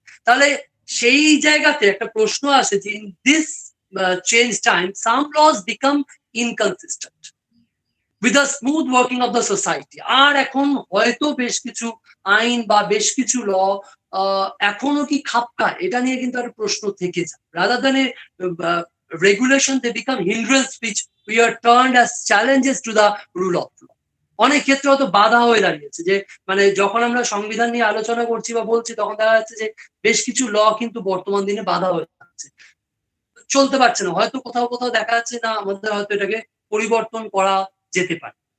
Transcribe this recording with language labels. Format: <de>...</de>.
<bn>তাহলে সেই জায়গাতে একটা প্রশ্ন আসে যে</bn> <en>In this change time some laws become inconsistent with the smooth working of the society।</en> <bn>আর এখন হয়তো বেশ কিছু আইন বা বেশ কিছু ল এখনো কি খাপ খায়, এটা নিয়ে কিন্তু একটা প্রশ্ন থেকে যায়।</bn> <en>Rather than a regulation they become hindrance which we are turned as challenges to the rule of law।</en> <bn>অনেক ক্ষেত্রে হয়তো বাধা হয়ে দাঁড়িয়েছে, যে মানে যখন আমরা সংবিধান নিয়ে আলোচনা করছি বা বলছি, তখন দেখা যাচ্ছে যে বেশ কিছু ল কিন্তু বর্তমান দিনে বাধা হয়ে যাচ্ছে, চলতে পারছে না। হয়তো কোথাও কোথাও দেখা যাচ্ছে না, আমাদের হয়তো এটাকে পরিবর্তন করা যেতে পারে।</bn>